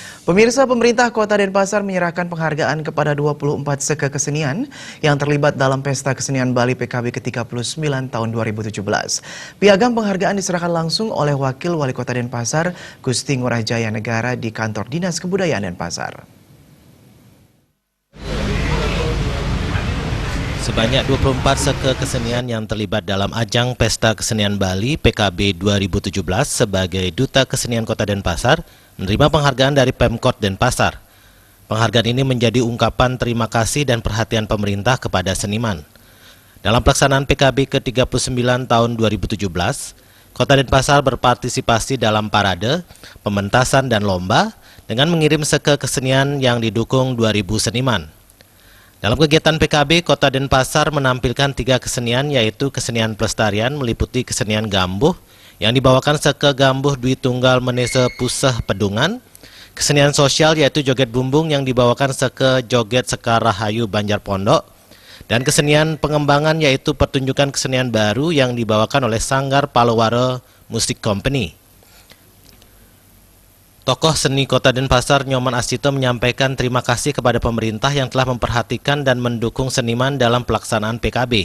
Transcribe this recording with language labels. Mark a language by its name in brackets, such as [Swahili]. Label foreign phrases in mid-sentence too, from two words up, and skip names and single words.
[Indonesian] Pemirsa, pemerintah Kota Denpasar menyerahkan penghargaan kepada 24 seke kesenian yang terlibat dalam Pesta Kesenian Bali PKB ke-39 tahun 2017. Piagam penghargaan diserahkan langsung oleh Wakil Wali Kota Denpasar, Gusti Ngurah Jaya Negara di Kantor Dinas Kebudayaan Denpasar. Sebanyak 24 seke kesenian yang terlibat dalam ajang Pesta Kesenian Bali PKB 2017 sebagai Duta Kesenian Kota Denpasar menerima penghargaan dari Pemkot Denpasar. Penghargaan ini menjadi ungkapan terima kasih dan perhatian pemerintah kepada seniman. Dalam pelaksanaan PKB ke-39 tahun 2017, Kota Denpasar berpartisipasi dalam parade, pementasan dan lomba dengan mengirim seke kesenian yang didukung 2.000 seniman. Dalam kegiatan PKB, Kota Denpasar menampilkan 3 kesenian, yaitu kesenian pelestarian meliputi kesenian gambuh yang dibawakan seke gambuh Dwi Tunggal Menese Puseh Pedungan, kesenian sosial yaitu joget bumbung yang dibawakan seke joget Sekar Rahayu Banjar Pondok, dan kesenian pengembangan yaitu pertunjukan kesenian baru yang dibawakan oleh Sanggar Palawara Music Company. Tokoh seni Kota Denpasar Nyoman Astito menyampaikan terima kasih kepada pemerintah yang telah memperhatikan dan mendukung seniman dalam pelaksanaan PKB.